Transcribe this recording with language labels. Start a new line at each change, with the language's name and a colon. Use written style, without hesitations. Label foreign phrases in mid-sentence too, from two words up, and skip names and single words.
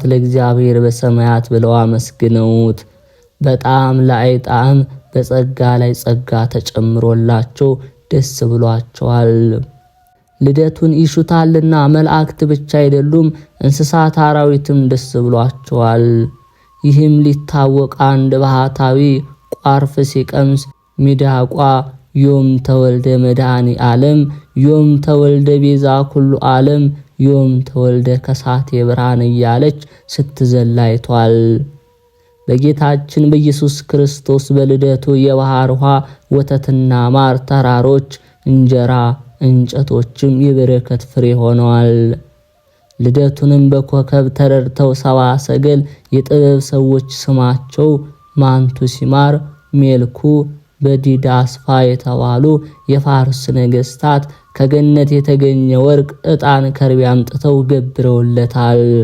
Amharic: ለእግዚአብሔር በሰማያት ብለው አመስግነውት በጣም ለአይጣም በጸጋ ላይ ጸጋ ተጨምሮላቸው ደስ ብሏቸዋል። ልደቱን ይሹታልና መላእክት ብቻ አይደሉም እንስሳት አራዊትም ደስ ብሏቸዋል። ይህም ሊታወቅ አንድ ባህታዊ ቋርፍ ሲቀምስ ሚዳቋ
Geez: ዮም ተወልደ መድኃኒ ዓለም ዮም ተወልደ ቤዛ ኩሉ ዓለም ዮም ተወልደ ከሳቴ ብርሃን
Amharic: እያለች ስትዘላይቷል። በጌታችን በኢየሱስ ክርስቶስ በልደቱ የባህር ውሃ ወተትና ማር ተራሮች እንጀራ እንጨቶችም የበረከት ፍሬ ሆነዋል። ልደቱንም በኮከብ ተረድተው ሰባ ሰገል የጥበብ ሰዎች ስማቸው ማንቱ ሲማር ሜልኩ በዲዳ አስፋ የተባሉ የፋርስ ነገስታት ከገነት የተገኘ ወርቅ ዕጣን ከርቤ አምጥተው ገብረውለታል።